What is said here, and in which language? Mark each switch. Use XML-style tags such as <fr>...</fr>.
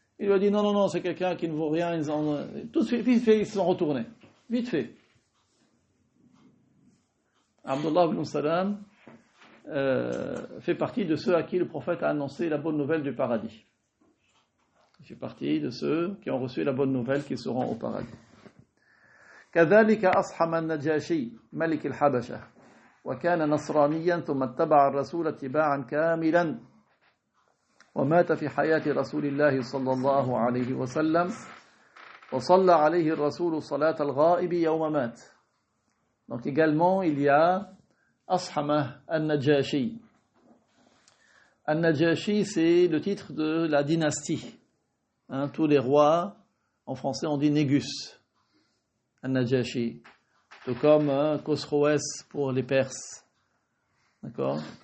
<fr>Il lui a dit, non, c'est quelqu'un qui ne vaut rien, tout de suite, vite fait, ils se sont retournés. Vite fait. Abdullah ibn Salam fait partie de ceux à qui le prophète a annoncé la bonne nouvelle du paradis. Il fait partie de ceux qui ont reçu la bonne nouvelle qu'ils seront au paradis.</fr> <ar>كذلك أصحم النجاشي ملك الحبشة وكان نصرانيا ثم اتبع الرسول اتباعا كاملا ومات في حياة رسول الله صلى الله عليه وسلم وصلى عليه الرسول صلاة الغائب يوم مات.</ar> <fr>Donc également il y a Ashama al-Najashi. Al-Najashi, c'est le titre de la dynastie. Tous les rois, en français on dit Négus. Al-Najashi. Tout comme Khosroès pour les Perses. D'accord?</fr>